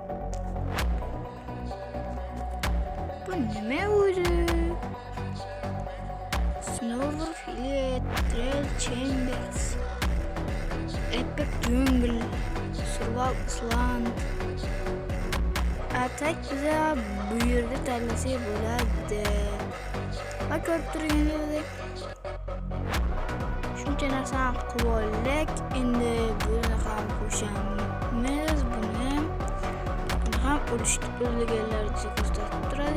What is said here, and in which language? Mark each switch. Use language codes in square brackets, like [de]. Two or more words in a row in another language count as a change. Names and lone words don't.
[uz] Bu nima o'zi? Snover Fillet, Trail Chambers, Epic Jungle, Survival Island. Atak bize bu yerda tanlasak bo'ladi. Va ko'rib turganingizdek shuncha narsani qilib oldik. Endi buni ham qo'shamiz. Buni ham o'lganlar ko'rsatib turadi.